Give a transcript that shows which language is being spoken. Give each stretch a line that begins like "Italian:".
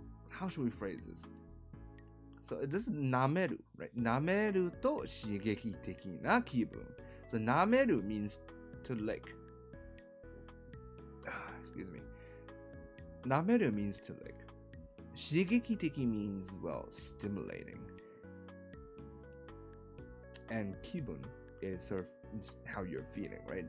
English: How should we phrase this? So this is 舐める, right?
Japanese: 舐めると刺激的な気分.
English: So 舐める means to lick. Excuse me. 舐める means to lick. 刺激的 means, well, stimulating. And 気分 is sort of how you're feeling, right?